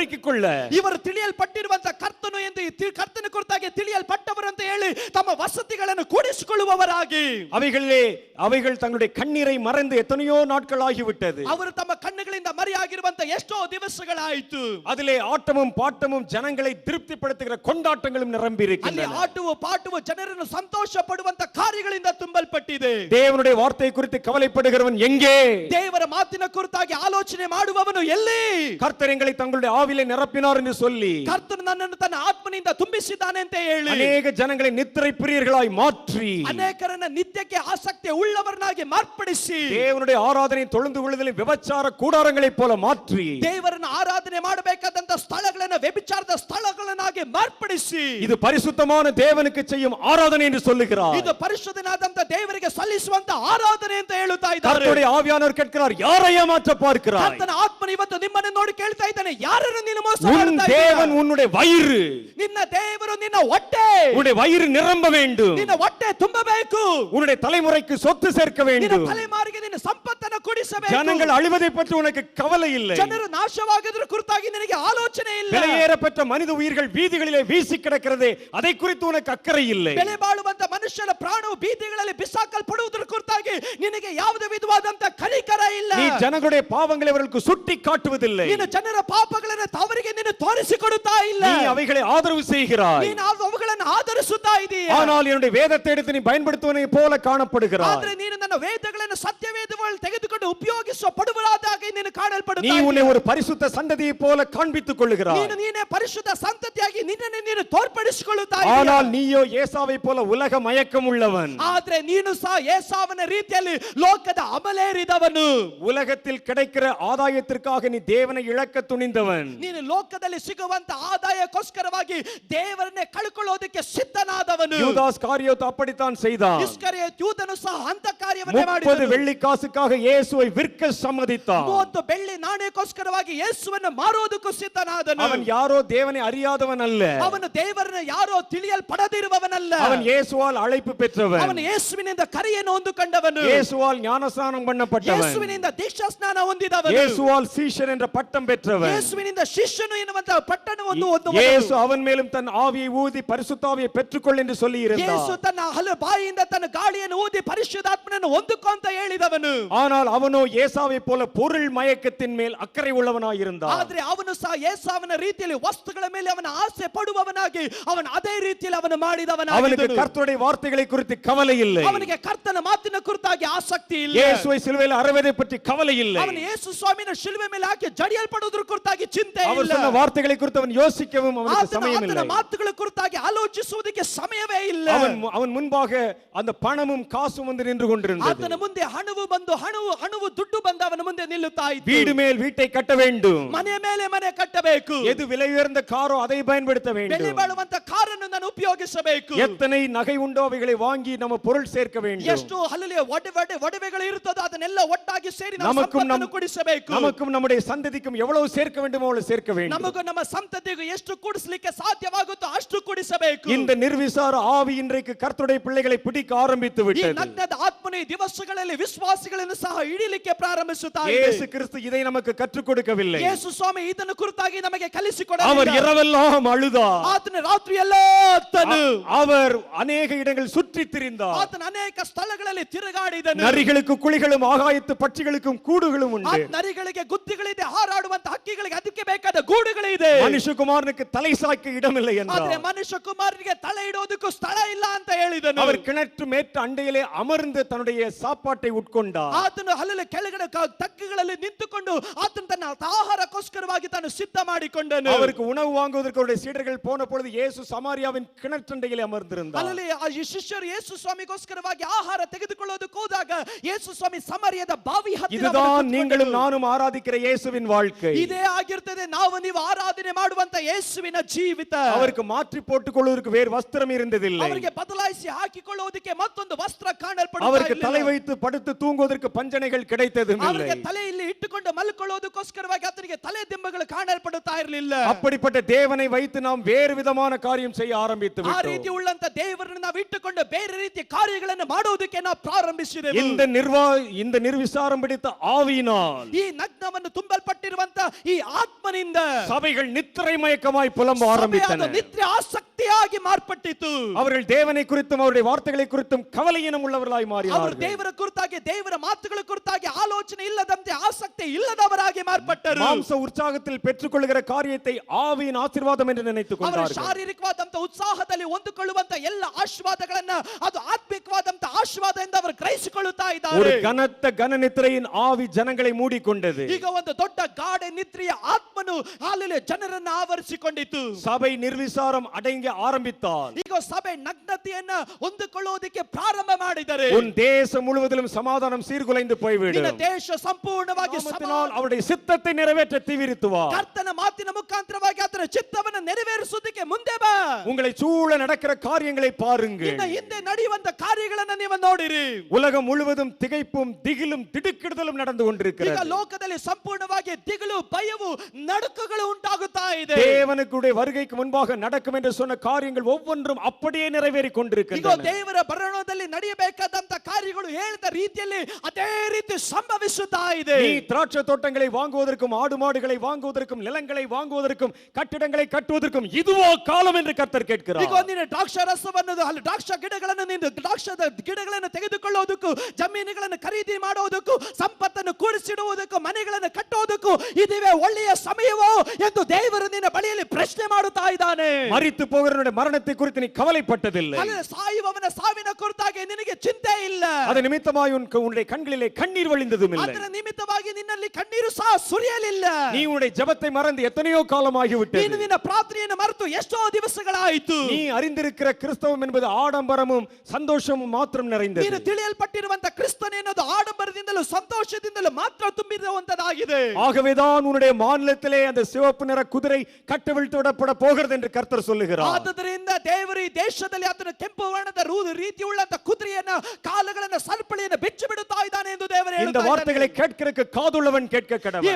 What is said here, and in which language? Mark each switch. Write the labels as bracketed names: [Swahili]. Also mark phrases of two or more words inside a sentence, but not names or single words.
[Kannada] ಹುಡುಕಿಕೊಳ್ಳ ಇವರು ತಿಳಿಯಲ್ಪಟ್ಟಿರುವಂತ ಕರ್ತನು ಎಂದು ಕರ್ತನ ಕುರಿತಾಗಿ ತಿಳಿಯಲ್ಪಟ್ಟವರು ಅಂತ ಹೇಳಿ ತಮ್ಮ ವಸತಿಗಳನ್ನು ಕೂಡಿಸಿಕೊಳ್ಳುವವರಾಗಿ [Tamil] அவைகள் தங்களுடைய கண்ணீரை மறைந்து எத்தனையோ நாட்கள் ஆகிவிட்டது. [Kannada] ಅವರು ತಮ್ಮ ಕಣ್ಣುಗಳಿಂದ ಮರೆಯಾಗಿರುವಂತ ಎಷ್ಟೋ ದಿವಸಗಳಾಯಿತು. [Tamil] அதிலே ஆட்டமும் பாட்டமும் ஜனங்களை திருப்திப்படுத்துகிற கொண்டாட்டங்களும் நிரம்பி [Kannada] ಅಲ್ಲಿ [Tamil] இருக்கின்றன. [Kannada] ಆಟವು ಪಾಟವು ಜನರನ್ನು ಸಂತೋಷ ಪಡುವಂತ ಕಾರ್ಯಗಳಿಂದ ತುಂಬಲ್ಪಟ್ಟಿದೆ. [Tamil] தேவனுடைய வார்த்தை குறித்து கவலைப்படுகிறவன் எங்கே? [Kannada] ದೇವರ ಮಾತಿನ ಕುರಿತಾಗಿ ಆಲೋಚನೆ ಮಾಡುವವನು ಎಲ್ಲಿ? [Tamil] கர்த்தர் எங்களை தங்களுடைய ஆவியிலே நிரப்பினார் என்று சொல்லி [Kannada] ಕರ್ತನು ನನ್ನನ್ನು ತನ್ನ ಆತ್ಮನಿಂದ ತುಂಬಿಸಿದ್ದಾನೆ ಅಂತ ಹೇಳಿ [Tamil] அநேக ஜனங்களை நித்திரை பிரியர்களாய் மாற்றி [Kannada] ಅನೇಕರನ್ನ ನಿತ್ಯಕ್ಕೆ ಆಸಕ್ತಿ ಉಳ್ಳವರನ್ನಾಗಿ ಮಾರ್ಪಡಿಸಿ [Tamil] தேவனுடைய ஆராதனை தொழுந்து கொள்ளுதலில் விபச்சார கூடாரங்களைப் போல மாற்றி [Kannada] ದೇವರನ್ನು ಆರಾಧನೆ ಮಾಡಬೇಕಾದಂತ ಸ್ಥಳಗಳನ್ನು ವ್ಯಭಿಚಾರದ ಸ್ಥಳಗಳನ್ನಾಗಿ ಮಾರ್ಪಡಿಸಿ [Tamil] இது பரிசுத்தமான தேவனுக்கு செய்யும் ஆராதனை என்று சொல்லுகிறார். [Kannada] ಇದು ಪರಿಶುದ್ಧನಾದಂತ ದೇವರಿಗೆ ಸಲ್ಲಿಸುವಂತ ಆರಾಧನೆ ಅಂತ ಹೇಳುತ್ತಾ ಇದ್ದಾರೆ. [Tamil] கர்த்தருடைய ஆவியானவர் கேட்கிறார், யாரை ஏமாற்ற பார்க்கிறாய்? [Kannada] ಕರ್ತನ ಆತ್ಮನು ಇವತ್ತು ನಿಮ್ಮನ್ನು ನೋಡಿ ಕೇಳ್ತಾ ಇದ್ದಾನೆ, ಯಾರನ್ನು ನೀನು ಮೋಸ [Tamil] உன் [Kannada] ಮಾಡ್ತಾ [Tamil] தேவன் [Kannada] ಇದ್ದೀಯ? [Tamil] உன்னுடைய வயிறு, [Kannada] ನಿನ್ನ ದೇವರು ನಿನ್ನ ಹೊಟ್ಟೆ, [Tamil] உன்னுடைய வயிறு நிரம்ப வேண்டும். [Kannada] ನಿನ್ನ ಹೊಟ್ಟೆ ತುಂಬಬೇಕು. [Tamil] உன்னுடைய தலைமுறைக்கு சொத்து சேர்க்க [Kannada] ನಿನ್ನ [Tamil] வேண்டும். [Kannada] ತಲೆಮಾರಿಗೆ ನಿನ್ನ ಸಂಪತ್ತನ್ನು ಕೊಡಿಸಬೇಕು. [Tamil] ஜனங்கள் அழிவதை பற்றி உனக்கு கவலை இல்லை. [Kannada] ಜನರು ನಾಶವಾಗುವುದರ ಕುರಿತಾಗಿ ನಿನಗೆ ಆಲೋಚನೆ ಇಲ್ಲ. [Tamil] விலையேறப்பட்ட மனித உயிர்கள் வீதிகளிலே வீசி கிடக்கிறது, அதை குறித்து உனக்கு அக்கறை இல்லை. [Kannada] ಬೆಲೆ ಬಾಳುವಂತ ಮನುಷ್ಯನ ಪ್ರಾಣವು ಬೀದಿಗಳಲ್ಲಿ ಬಿಸಾಕಲ್ಪಡುವುದರ ಕುರಿತಾಗಿ ನಿನಗೆ ಯಾವುದೇ ವಿಧವಾದಂತ ಕನಿಕರ ಇಲ್ಲ. [Tamil] நீ ஜனங்களுடைய பாவங்களை அவர்களுக்கு சுட்டி காட்டுவதில்லை. [Kannada] ನೀನು ಜನರ ಪಾಪಗಳನ್ನು ಅವರಿಗೆ ನೀನು ತೋರಿಸಿಕೊಡುತ್ತಾ ಇಲ್ಲ. [Tamil] நீ அவைகளை ஆதரவு செய்கிறாய். [Kannada] ನೀನು ಅವುಗಳನ್ನು ಆಧರಿಸುತ್ತಾ ಇದೀಯ. [Tamil] ஆனால் என்னுடைய வேதத்தை எடுத்து நீ பயன்படுத்துவனை போல காணப்படுகிறாய். [Kannada] ಆದರೆ ನೀನು ನನ್ನ ವೇದಗಳನ್ನು ಸತ್ಯವೇದಗಳನ್ನು ತೆಗೆದುಕೊಂಡು ಉಪಯೋಗಿಸಲ್ಪಡುವರಾಗಿ ನೀನು ಕಾಣಲ್ಪಡುತ್ತಾ [Tamil] நீ [Kannada] ಇದೀಯ. [Tamil] உன்னை ஒரு பரிசுத்த சந்ததியை போல காண்பித்துக் கொள்ளுகிறாய். [Kannada] ನೀನೇ ಪರಿಶುದ್ಧ ಸಂತತಿಯಾಗಿ ನಿನ್ನನ್ನು ನೀನು ತೋರ್ಪಡಿಸಿಕೊಳ್ಳುತ್ತಾ ಇದೀಯ. [Tamil] ஆனால் நீயோ ஏசாவை போல உலக மயக்கம் உள்ளவன். [Kannada] ಆದ್ರೆ ನೀನು ಸಹ ಏಸಾವನ ರೀತಿಯಲ್ಲಿ ಲೋಕದ ಅಮಲೇರಿದವನು. [Tamil] உலகத்தில் கிடைக்கிற ஆதாயத்திற்காக நீ தேவனை இழக்க துணிந்தவன். [Kannada] ನೀನು ಲೋಕದಲ್ಲಿ ಸಿಗುವಂತ ಆದಾಯಕ್ಕೋಸ್ಕರವಾಗಿ ದೇವರನ್ನೇ ಕಳ್ಕೊಳ್ಳೋದಕ್ಕೆ ಸಿದ್ಧನಾದವನು. [Tamil] யூதாஸ் காரியோத் அப்படித்தான் செய்தான். [Kannada] ಇಸ್ಕರಿಯೋತ ಯೂದನು ಸಹ ಅಂತ ಕಾರ್ಯವನ್ನೇ 30 ಮಾಡಿದನು. [Tamil] வெள்ளி காசுக்காக இயேசுவை விற்க சம்மதித்தான். [Kannada] 30 ಬೆಳ್ಳಿ ನಾಣ್ಯಕ್ಕೋಸ್ಕರವಾಗಿ ಯೇಸುವನ್ನು ಮಾರೋದಕ್ಕೂ ಸಿದ್ಧನಾದನು. [Tamil] அவன் யாரோ தேவனை அறியாதவன் அல்ல. [Kannada] ಅವನು ದೇವರನ್ನು ಯಾರೋ ತಿಳಿಯಲ್ಪಡದಿರುವವನಲ್ಲ. [Tamil] அவன் இயேசுவால் அழைப்பு பெற்றவன். [Kannada] ಅವನು ಯೇಸುವಿನಿಂದ ಕರೆಯನ್ನು ಹೊಂದಿಕೊಂಡವನು. [Tamil] இயேசுவால் ஞானஸ்நானம் பண்ணப்பட்டவன். [Kannada] ಯೇಸುವಿನಿಂದ ದೀಕ್ಷಾ ಸ್ನಾನ ಹೊಂದಿದವನು. [Tamil] இயேசுவால் சீஷன் என்ற பட்டம் பெற்றவன். [Kannada] ಯೇಸುವಿನಿಂದ ಶಿಷ್ಯನು ಎನ್ನುವಂತ ಪಟ್ಟಣವನ್ನು ಹೊಂದುವವನು. [Tamil] இயேசு அவன் மேலும் தன் ஆவியை ஊதி பரிசுத்தாவியை பெற்றுக்கொள் என்று சொல்லி இருந்தார். [Kannada] ಯೇಸು ತನ್ನ ಬಾಯಿಯಿಂದ ತನ್ನ ಗಾಳಿಯನ್ನು ಊದಿ ಪರಿಶುದ್ಧಾತ್ಮನನ್ನು ಹೊಂದಿಕೊ ಅಂತ ಹೇಳಿದವನು. [Tamil] ஆனால் அவனோ ஏசாவை போல பொருள் மயக்கத்தின் மேல் அக்கறை உள்ளவனாய் இருந்தான். [Kannada] ಆದರೆ ಅವನು ಸಹ ಏಸಾವನ ರೀತಿಯಲ್ಲಿ ವಸ್ತುಗಳ ಮೇಲೆ ಅವನ ಆಸೆ ಪಡುವವನಾಗಿ ಅವನು ಅದೇ ರೀತಿಯಲ್ಲಿ ಅವನು ಮಾಡಿದವನಾಗಿದ್ದನು. [Tamil] அவனுக்கு கர்த்தருடைய வார்த்தைகளை குறித்து கவலை இல்லை. [Kannada] ಅವನಿಗೆ ಕರ್ತನ ಮಾತಿನ ಕುರಿತಾಗಿ ಆಸಕ್ತಿ ಇಲ್ಲ. [Tamil] இயேசுவை சிலுவையில் அறைவதை பற்றி கவலை இல்லை. [Kannada] ಅವನು ಯೇಸು ಸ್ವಾಮಿನ ಶಿಲುವೆ ಮೇಲೆ ಹಾಕಿ ಜಡಿಯಲ್ಪಡುವುದರ ಕುರಿತಾಗಿ ಚಿಂತೆ ಇಲ್ಲ. [Tamil] அவர் சொன்ன வார்த்தைகளை குறித்து அவன் யோசிக்கவும் அவனுக்கு ಸಮயம் இல்லை. [Kannada] ಆತನ ಮಾತುಗಳ ಕುರಿತಾಗಿ ಆಲೋಚಿಸುವುದಕ್ಕೆ ಸಮಯವೇ ಇಲ್ಲ. [Tamil] அவன் முன்பாக அந்த பணமும் காசும் வந்து நின்று கொண்டிருந்தது. [Kannada] ಆತನ ಮುಂದೆ ಹಣವು ಬಂದು ಹಣವು ದುಡ್ಡು ಬಂದು ಅವನ ಮುಂದೆ ನಿಲ್ಲುತ್ತಾ ಇತ್ತು. [Tamil] வீடு மேல் வீட்டை கட்ட வேண்டும். [Kannada] ಮನೆ ಮೇಲೆ ಮನೆ ಕಟ್ಟಬೇಕು. [Tamil] எது விலை உயர்ந்த காரோ அதை பயன்படுத்த வேண்டும். [Kannada] ಬೆಲೆ ಬಾಳುವಂತ ಕಾರನ್ನು ನಾನು ಉಪಯೋಗಿಸಬೇಕು. [Tamil] எத்தனை நகை உண்டோ அவைகளை வாங்கி நம்ம பொருள் சேர்க்க வேண்டும். [Kannada] ಎಷ್ಟು ಹಲಲಿಯ ಒಡವೆಗಳು ಇರುತ್ತದೋ ಅದನ್ನೆಲ್ಲ ಒಟ್ಟಾಗಿ ಸೇರಿ ನಾವು [Tamil] நமக்கும் [Kannada] ಸಂಪತ್ತನ್ನು ಕೂಡಿಸಬೇಕು. [Tamil] நமக்கும் நம்முடைய சந்ததிக்கும் எவ்வளவு சேர்க்க வேண்டுமோ அவ்வளவு சேர்க்க வேண்டும். [Kannada] ನಮಗೂ ನಮ್ಮ ಸಂತತಿಗೂ ಎಷ್ಟು ಕೂಡಿಸಲಿಕ್ಕೆ ಸಾಧ್ಯವಾಗುತ್ತೋ ಅಷ್ಟು ಕೂಡಿಸಬೇಕು. [Tamil] இந்த நிர்விசார ஆவி இன்றைக்கு கர்த்தருடைய பிள்ளைகளை பிடிக்க ஆரம்பித்து [Kannada] ಈ [Tamil] விட்டது. [Kannada] ನಗ್ನದ ಆತ್ಮನು ಈ ದಿವಸಗಳಲ್ಲಿ ವಿಶ್ವಾಸಿಗಳನ್ನು ಸಹ ಹಿಡಿಯಲಿಕ್ಕೆ ಪ್ರಾರಂಭಿಸುತ್ತಾ ಇದೆ. [Tamil] இயேசு கிறிஸ்து இதை நமக்கு கற்றுக் கொடுக்கவில்லை. [Kannada] ಯೇಸು ಸ್ವಾಮಿ ಇದನ್ನು ಕುರಿತಾಗಿ ನಮಗೆ [Tamil] அவர் [Kannada] ಕಲಿಸಿಕೊಡಲಿಲ್ಲ. [Tamil] இரவெல்லாம் அழுதார். [Kannada] ಆತನ ರಾತ್ರಿ ಎಲ್ಲ ಅತ್ತನು. [Tamil] அவர் ಅನೇಕ இடங்கள் சுற்றி திரிந்தார். [Kannada] ಆತನ ಅನೇಕ ಸ್ಥಳಗಳಲ್ಲಿ ತಿರುಗಾಡಿದನು. [Tamil] நரிகளுக்கு குழிகளும் ஆகாயத்து பட்சிகளுக்கும் கூடுகளும் உண்டு. [Kannada] ನರಿಗಳಿಗೆ ಗುತ್ತಿಗಳಿದೆ, ಹಾರಾಡುವಂತ ಹಕ್ಕಿಗಳಿಗೆ ಅದಕ್ಕೆ ಬೇಕಾದ ಗೂಡುಗಳಿದೆ. [Tamil] மனுஷகுமாரனுக்கு தலை சாய்க்க இடமில்லை என்றார். [Kannada] ಆದ್ರೆ ಮನುಷ್ಯ ಕುಮಾರನಿಗೆ ತಲೆ ಇಡೋದಕ್ಕೂ ಸ್ಥಳ ಇಲ್ಲ ಅಂತ ಹೇಳಿದನು. [Tamil] அவர் கிணற்று மேற்று அண்டையிலே அமர்ந்து தன்னுடைய சாப்பாட்டை உட்கொண்டார். [Kannada] ಆತನು ಹಲ್ಲಲ್ಲಿ ಕೆಳಗಡೆ ತಗ್ಗುಗಳಲ್ಲಿ ನಿಂತುಕೊಂಡು ಆತನು ತನ್ನ ಆಹಾರಕ್ಕೋಸ್ಕರವಾಗಿ ತಾನು ಸಿದ್ಧ ಮಾಡಿಕೊಂಡನು. [Tamil] அவருக்கு உணவு வாங்குவதற்கு அவருடைய சீடர்கள் போன பொழுது இயேசு சமாரியாவின் கிணற்றண்டையிலே அமர்ந்திருந்தார். [Kannada] ಅಲ್ಲಲ್ಲಿ ಆ ಶಿಷ್ಯರು ಯೇಸು ಸ್ವಾಮಿಗೋಸ್ಕರವಾಗಿ ಆಹಾರ ತೆಗೆದುಕೊಳ್ಳೋದಕ್ಕೆ ಹೋದಾಗ ಯೇಸು ಸ್ವಾಮಿ ಸಮರಿಯದ ಬಾವಿ ಹತ್ತಿರ [Tamil] இதுதான் நீங்களும் நானும் ஆராதிக்கிற இயேசுவின் வாழ்க்கை. [Kannada] ಇದೇ ಆಗಿರ್ತದೆ ನಾವು ನೀವು ಆರಾಧನೆ ಮಾಡುವಂತ ಯೇಸುವಿನ ಜೀವಿತ. [Tamil] அவருக்கு மாற்றி போட்டுக் கொள்வதற்கு அவருக்கு வேறு வஸ்திரம் இருந்ததில்லை. [Kannada] ಅವರಿಗೆ ಬದಲಾಯಿಸಿ ಹಾಕಿಕೊಳ್ಳುವುದಕ್ಕೆ ಮತ್ತೊಂದು ವಸ್ತ್ರ ಕಾಣಲ್ಪಡುತ್ತಾ [Tamil] அவருக்கு தலை [Kannada] ಇರಲಿಲ್ಲ. [Tamil] வைத்து படுத்து தூங்குவதற்கு பஞ்சனைகள் கிடைத்ததும் இல்லை. [Kannada] ಅವರಿಗೆ ತಲೆಯಲ್ಲಿ ಇಟ್ಟುಕೊಂಡು ಮಲ್ಕೊಳ್ಳೋದಕ್ಕೋಸ್ಕರವಾಗಿ ಆತನಿಗೆ ತಲೆ ದಿಂಬಗಳು ಕಾಣಲ್ಪಡುತ್ತಾ ಇರಲಿಲ್ಲ. [Tamil] அப்படிப்பட்ட தேவனை வைத்து நாம் வேறு விதமான காரியம் செய்ய ஆரம்பித்து [Kannada] ಆ [Tamil] விட்டோம். [Kannada] ರೀತಿ ಉಳ್ಳಂತ ದೇವರನ್ನು ನಾವು ಇಟ್ಟುಕೊಂಡು ಬೇರೆ ರೀತಿಯ ಕಾರ್ಯಗಳನ್ನು ಮಾಡುವುದಕ್ಕೆ ನಾವು ಪ್ರಾರಂಭಿಸಿದೆವು. [Tamil] இந்த நிர்விசாரம் பிடித்த ஆவியினால் [Kannada] ಈ ನಗ್ನವನ್ನು ತುಂಬಲ್ಪಟ್ಟಿರುವಂತ ಈ ಆತ್ಮನಿಂದ [Tamil] சபைகள் நித்திரை மயக்கமாய் புலம்ப ஆரம்பித்தன. [Kannada] ನಿದ್ರೆ ಆಸಕ್ತಿಯಾಗಿ ಮಾರ್ಪಟ್ಟಿತು. [Tamil] அவர்கள் தேவனை குறித்தும் அவருடைய வார்த்தைகளை குறித்தும் கவலையினம் உள்ளவர்களாய் [Kannada] ಅವರು [Tamil] மாறினார்கள். [Kannada] ದೇವರ ಕುರಿತಾಗಿ ದೇವರ ಮಾತುಗಳ ಕುರಿತಾಗಿ ಆಲೋಚನೆ ಇಲ್ಲದಂತೆ ಆಸಕ್ತಿ ಇಲ್ಲದವರಾಗಿ ಮಾರ್ಪಟ್ಟರು. [Tamil] மாம்ச உற்சாகத்தில் பெற்றுக்கொள்ளுகிற காரியத்தை ஆவியின் ஆசீர்வாதம் என்று நினைத்துக் [Kannada] ಅವರು [Tamil] கொண்டார்கள். [Kannada] ಶಾರೀರಿಕವಾದಂತ ಉತ್ಸಾಹದಲ್ಲಿ ಹೊಂದಿಕೊಳ್ಳುವಂತ ಎಲ್ಲ ಆಶೀರ್ವಾದಗಳನ್ನ ಅದು ಆತ್ಮಿಕವಾದಂತ ಆಶೀರ್ವಾದ ಎಂದು ಅವರು ಗ್ರಹಿಸಿಕೊಳ್ಳುತ್ತಾ [Tamil] ஒரு [Kannada] ಇದ್ದಾರೆ. [Tamil] கனத்த கனநித்திரையின் ஆவி ஜனங்களை மூடிக்கொண்டது. [Kannada] ಈಗ ಒಂದು ದೊಡ್ಡ ಗಾಢ ನಿದ್ರೆಯ ಆತ್ಮನು ಹಾಲೆಲೂಯಾ ಜನರನ್ನು ಆವರಿಸಿಕೊಂಡಿತು. [Tamil] சபை நிர்விசாரம் அடங்க ஆரம்பித்தால் [Kannada] ಈಗ ಸಭೆ ನಗ್ನತೆಯನ್ನ ಹೊಂದಿಕೊಳ್ಳುವುದಕ್ಕೆ ಪ್ರಾರಂಭ ಮಾಡಿದರೆ [Tamil] உன் தேசம் முழுவதிலும் சமாதானம் சீர்குலைந்து [Kannada] ನಿನ್ನ [Tamil] போய்விடும். [Kannada] ದೇಶ ಸಂಪೂರ್ಣವಾಗಿ [Tamil] நாமத்தினால் அவருடைய சித்தத்தை நிறைவேற்ற தீவிரித்துவார். [Kannada] ಕರ್ತನ ಮಾತಿನ ಮುಖಾಂತರವಾಗಿ ಆತನ ಚಿತ್ತವನ್ನು ನೆರವೇರಿಸುವುದಕ್ಕೆ ಮುಂದೆ ಬಾ. [Tamil] உங்களை சூழ நடக்கிற காரியங்களை பாருங்கள். [Kannada] ನಿನ್ನ ಹಿಂದೆ ನಡೆಯುವಂತ ಕಾರ್ಯಗಳನ್ನ ನೀವು ನೋಡಿರಿ. [Tamil] உலகம் முழுவதும் திகைப்பும் திகிலும் திடுக்கிடுதலும் நடந்து [Kannada] ಈಗ [Tamil] கொண்டிருக்கிறது. [Kannada] ಲೋಕದಲ್ಲಿ ಸಂಪೂರ್ಣವಾಗಿ ದಿಗಿಲು ಭಯವು ನಡುಕಗಳು ಉಂಟಾಗುತ್ತಾ ಇದೆ. [Tamil] தேவனுடைய வருகைக்கு முன்பாக நடக்கும் என்று சொன்ன காரியங்கள் ஒவ்வொன்றும் அப்படியே நிறைவேறி [Kannada] ಈಗ [Tamil] கொண்டிருக்கின்றன. [Kannada] ದೇವರ ಬರೋಣದಲ್ಲಿ ನಡೆಯಬೇಕಾದಂತ ಕಾರ್ಯಗಳು ಹೇಳಿದ ರೀತಿಯಲ್ಲಿ ಅದೇ ರೀತಿ ಸಂಭವಿಸುತ್ತಾ ಇದೆ. [Tamil] நீ திராட்சை தோட்டங்களை வாங்குவதற்கும் ஆடு மாடுகளை வாங்குவதற்கும் நிலங்களை வாங்குவதற்கும் கட்டிடங்களை கட்டுவதற்கும் இதுவோ காலம் என்று கர்த்தர் கேட்கிறார். [Kannada] ಈಗ ನೀನು ದ್ರಾಕ್ಷ ರಸವನ್ನು ಅಲ್ಲಿ ದ್ರಾಕ್ಷ ಗಿಡಗಳನ್ನು ನೀನು ದ್ರಾಕ್ಷದ ಗಿಡಗಳನ್ನು ತೆಗೆದುಕೊಳ್ಳುವುದಕ್ಕೂ ಜಮೀನುಗಳನ್ನು ಖರೀದಿ ಮಾಡುವುದಕ್ಕೂ ಸಂಪತ್ತನ್ನು ಕೂಡಿಸಿಡುವುದಕ್ಕೂ ಮನೆಗಳನ್ನು ಕಟ್ಟುವುದಕ್ಕೂ ಇದುವೇ ಒಳ್ಳೆಯ ಸಮಯವೋ ಎಂದು ದೇವರು ನಿನ್ನ ಬಳಿಯಲ್ಲಿ ಪ್ರಶ್ನೆ ಮಾಡುತ್ತಾ ಇದ್ದಾನೆ. [Tamil] மரித்து போகிறவனுடைய மரணத்தை குறித்து நீ கவலைப்பட்டதில்லை. [Kannada] ಅಲ್ಲಿ ಸಾಯುವವನ ಸಾವಿನ ಕುರಿತಾಗಿ ನಿನಗೆ ಚಿಂತೆ ಇಲ್ಲ. [Tamil] அது நிமித்தமாய் உன்னுடைய கண்களிலே கண்ணீர் வழிந்ததும் இல்லை. [Kannada] ಅದರ ನಿಮಿತ್ತವಾಗಿ ನಿನ್ನಲ್ಲಿ ಕಣ್ಣೀರು ಸಹ ಸುರಿಯಲಿಲ್ಲ. [Tamil] நீ உன்னுடைய ஜெபத்தை மறந்து எத்தனையோ காலமாகி [Kannada] ನೀನು [Tamil] விட்டது. [Kannada] ನಿನ್ನ ಪ್ರಾರ್ಥನೆಯನ್ನು ಮರೆತು ಎಷ್ಟೋ ದಿವಸಗಳಾಯಿತು. [Tamil] நீ அறிந்திருக்கிற கிறிஸ்தவம் என்பது ஆடம்பரமும் சந்தோஷமும் மாத்திரம் நிறைந்தது. [Kannada] ನೀನು ತಿಳಿಯಲ್ಪಟ್ಟಿರುವಂತ ಕ್ರಿಸ್ತನ ಎನ್ನುವುದು ಆಡಂಬರದಿಂದಲೂ ಸಂತೋಷದಿಂದಲೂ ಮಾತ್ರ ತುಂಬಿರುವಂತದಾಗಿದೆ. [Tamil] ஆகவேதான் உன்னுடைய மாநிலத்திலே அந்த சிவப்பு நிற குதிரை கட்டவிழ்த்து விடப்பட போகிறது என்று கர்த்தர் சொல்லுகிறார். [Kannada] ಆದ್ದರಿಂದ ದೇವರು ಈ ದೇಶದಲ್ಲಿ ಆತನ ಕೆಂಪು ವರ್ಣದ ರೀತಿ ಉಳ್ಳಂತ ಕುದುರೆಯನ್ನ ಕಾಲುಗಳನ್ನ ಸರಪಳಿಯನ್ನು ಬಿಚ್ಚಿ ಬಿಡುತ್ತಾ ಇದ್ದಾನೆ ಎಂದು ದೇವರು [Tamil] இந்த [Kannada] ಹೇಳುತ್ತಾ [Tamil] வார்த்தைகளை [Kannada] ಇದ್ದಾನೆ. [Tamil] கேட்கிறதுக்கு காதுள்ளவன் கேட்க [Kannada] ಈ [Tamil] கடவன்.